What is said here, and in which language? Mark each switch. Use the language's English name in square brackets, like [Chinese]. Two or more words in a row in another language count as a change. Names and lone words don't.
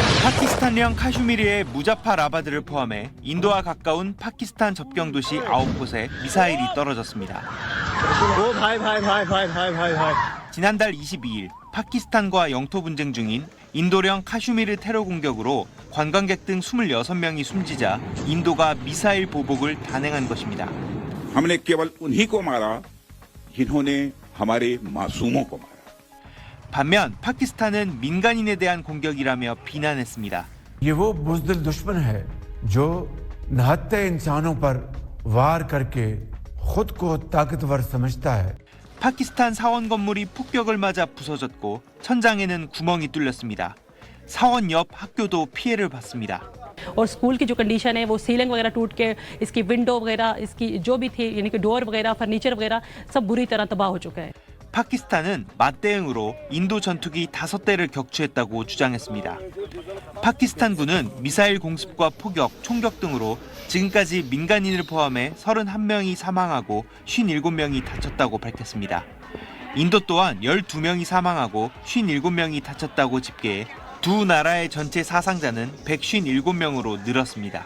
[Korean] 파키스탄령 카슈미르의 무자파 라바드를 포함해 인도와 가까운 파키스탄 접경 도시 9곳에 미사일이 떨어졌습니다. 지난달 22일 파키스탄과 영토 분쟁 중인 인도령 카슈미르 테러 공격으로 관광객 등 26명이 숨지자 인도가 미사일 보복을 단행한 것입니다. [Hindi] हमने केवल उन्हीं को मारा जिन्होंने हमारे मासूमों को मारा. [Korean] 반면 파키스탄은 민간인에 대한 공격이라며 비난했습니다. [Hindi] ये वो बुज़दिल दुश्मन है जो निहत्ते इंसानों पर वार करके खुद को ताकतवर समझता है. [Korean] 파키스탄 사원 건물이 폭격을 맞아 부서졌고 천장에는 구멍이 뚫렸습니다. 사원 옆 학교도 피해를 봤습니다. [Hindi] और स्कूल की जो कंडीशन है वो सीलिंग वगैरह टूट के इसकी विंडो वगैरह इसकी जो भी थी यानी कि डोर वगैरह फर्नीचर वगैरह सब बुरी तरह तबाह हो चुका है. [Korean] 파키스탄은 맞대응으로 인도 전투기 5대를 격추했다고 주장했습니다. 파키스탄군은 미사일 공습과 포격, 총격 등으로 지금까지 민간인을 포함해 31명이 사망하고 57명이 다쳤다고 밝혔습니다. 인도 또한 12명이 사망하고 57명이 다쳤다고 집계해 두 나라의 전체 사상자는 157명으로 늘었습니다.